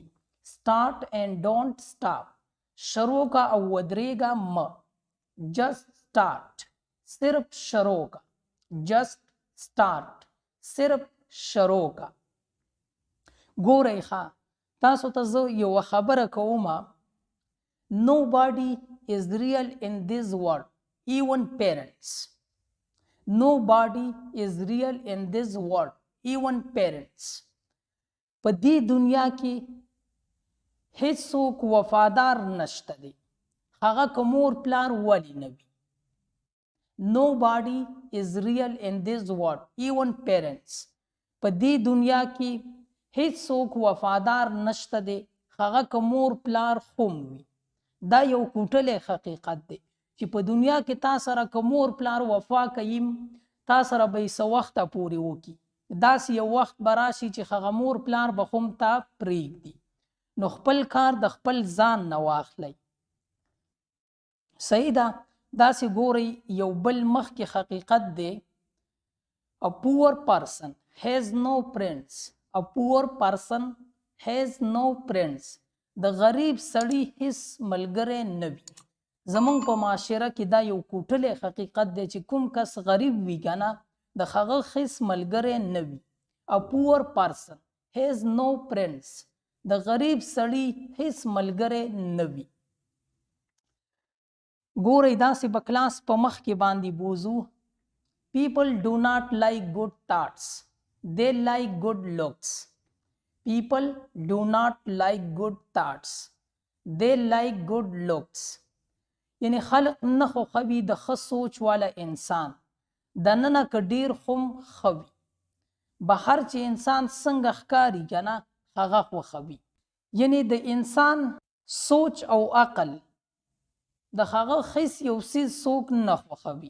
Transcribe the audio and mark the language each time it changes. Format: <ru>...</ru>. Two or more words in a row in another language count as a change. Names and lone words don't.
<en>start and don't stop,</en> <ps>شروع کا او ودرېږه مه.</ps> <en>just start,</en> <ps>صرف شروع کا.</ps> <en>just start,</en> <ps>صرف شروع کا. ګورئ ښه، تاسو ته زه یوه خبره کومه.</ps> <en>Nobody is real in this world, even parents. Nobody is real in this world, even parents.</en> <ps>په دې دنیا کې هیڅوک وفادار نشته دی، هغه که مور پلار ولی نه وي.</ps> <en>Nobody is real in this world, even parents.</en> <ps>په دې دنیا کې هیڅوک وفادار نشته دی، هغه که مور پلار هم وي. دا یو کوټلی حقیقت دی چې په دنیا کې تا سره که مور پلار وفا کوي، تا سره به یې څه وخته پورې وکړي، داسې یو وخت به راشي چې هغه مور پلار به هم تا پرېږدي. نو خپل کار د خپل ځان نه واخلئ. صحیح ده؟ داسې ګورئ یو بل مخکې حقیقت دی.</ps> <en>A poor person has no friends. A poor person has no friends.</en> <ps>د غریب سړي هیڅ ملګری نه وي. زمونږ په معاشره کې دا یو کوټلی حقیقت دی چې کوم کس غریب وي که نه، د هغه هیڅ ملګری نه وي.</ps> <en>A poor person has no friends.</en> <ps>د غریب سړي هیڅ ملګری نه وي. ګورئ داسې به کلاس په مخ کې باندې بوزو.</ps> <en>People do not like good thoughts. They like good looks. People do not like good thoughts. They like good looks.</en> <ps>یعنی خلق نه خوښوي د ښه سوچ والا انسان دننه که ډیر خم خوي بهر چې انسان څنګه ښکاري کنه هغه خوښوي. یعنی د انسان سوچ او عقل د هغه خیس یو څیز څوک نه خوښوي.</ps>